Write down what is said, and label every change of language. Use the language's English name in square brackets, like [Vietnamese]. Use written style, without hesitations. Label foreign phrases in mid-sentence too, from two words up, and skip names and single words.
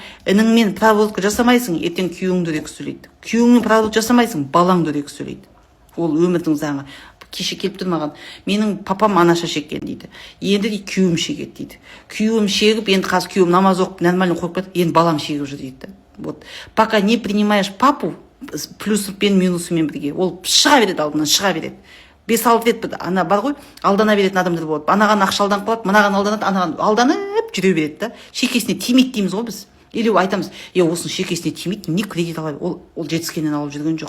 [Kazakh] Ініңмен проводка жасамайсың, ертең күйеуің дөрекі сөйлейді. Күйеуіңмен проводка жасамайсың, балаң дөрекі сөйлейді. Ол өмірдің заңы. Кеше келіп тұр маған, менің папам анаша шеккен дейді. Енді де күйеуім шегеді дейді. Күйеуім шегіп, енді қазір күйеуім намаз оқып, нормально қойып кетті, енді балам шегіп жүр дейді. [Russian] Вот. Пока не принимаешь папу, [Kazakh] плюспен минусымен бірге, ол шыға береді алдынан, шыға береді. 5-6 рет ана бар ғой, алдана беретін адамдар болады. Анаған ақша алданып қалады, мынаған алданады, анаған алданып жүре береді да. Шекесіне тимейді дейміз ғой біз. Или айтамыз, осының шекесіне тимейді, не кредит алады, ол жетіскеннен алып жүрген жоқ.